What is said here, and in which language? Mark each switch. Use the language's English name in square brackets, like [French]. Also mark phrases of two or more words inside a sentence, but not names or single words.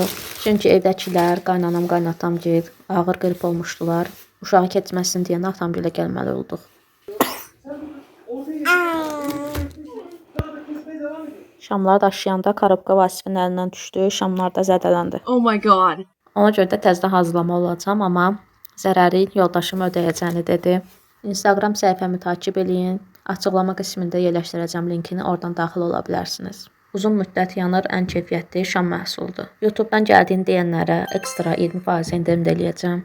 [Azerbaijani] Çünki evdəkilər, qaynanam, qaynatam gil ağır qrip olmuşdular. Uşağı keçməsin deyə atam gilə gəlməli olduq. Şamları daşıyanda korobka Vasifin əlindən düşdü, şamlar da zədələndi. [English] Oh my god. [Azerbaijani] Ona görə də təzədən hazırlama olacağam, amma zərəri yoldaşım ödəyəcəyini dedi. Instagram səhifəmi takib eləyin. Açıqlama qismində yerləşdirəcəm linkini, oradan daxil ola bilərsiniz. Uzun müddət yanır, ən keyfiyyətli şam məhsuludur. YouTube'dan gəldiyini deyənlərə ekstra 20% endirim də eləyəcəm.